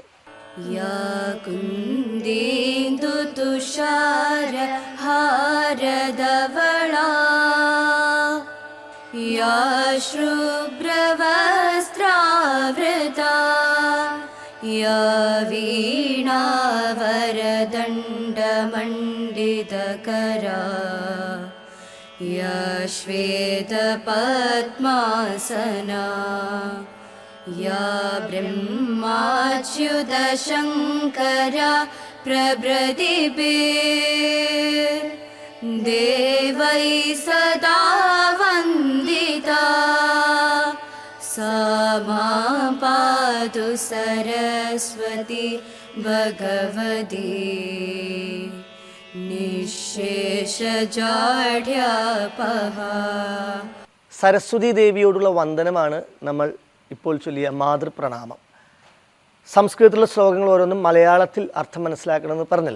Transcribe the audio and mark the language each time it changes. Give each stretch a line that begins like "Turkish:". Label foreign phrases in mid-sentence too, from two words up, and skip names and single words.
Sanskrit: യാ കുന്ദേന്ദു തുഷാര ഹാരധവളാ യാ ശുഭ്രവസ്ത്രാവൃതാ യാ വീണാവരദണ്ഡമണ്ഡിതകരാ या श्वेतपद्मासना या ब्रह्माच्युतशङ्करा प्रभृतिभिर्देवैः सदा वन्दिता सा मां पातु सरस्वती भगवती നിശേഷജാഢ്യാപഹാ.
Malayalam: സരസ്വതി ദേവിയോടുള്ള വന്ദനമാണ് നമ്മൾ ഇപ്പോൾ ചൊല്ലിയ മാതൃപ്രണാമം. സംസ്കൃതത്തിലുള്ള ശ്ലോകങ്ങൾ ഓരോന്നും മലയാളത്തിൽ അർത്ഥം മനസ്സിലാക്കണമെന്ന് പറഞ്ഞല്ലോ.